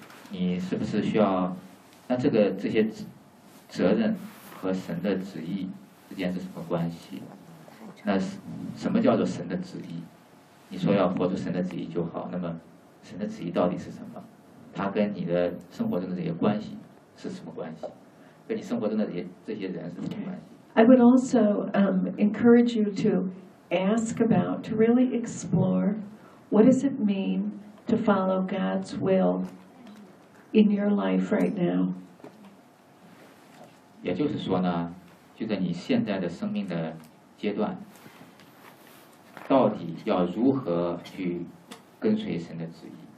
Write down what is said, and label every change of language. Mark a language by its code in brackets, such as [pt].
[zh] 你是不是需要？那这些责任和神的旨意之间是什么关系？那什么叫做神的旨意？你说要活出神的旨意就好。那么，神的旨意到底是什么？它跟你的生活中的这些关系是什么关系？跟你生活中的这些人是什么关系 [en] ？I would also encourage you to ask about, to really explore, what does it mean to follow God's will. In your life right now. [zh] 也就是说呢，就在你现在的生命的阶段，到底要如何去跟随神的旨意？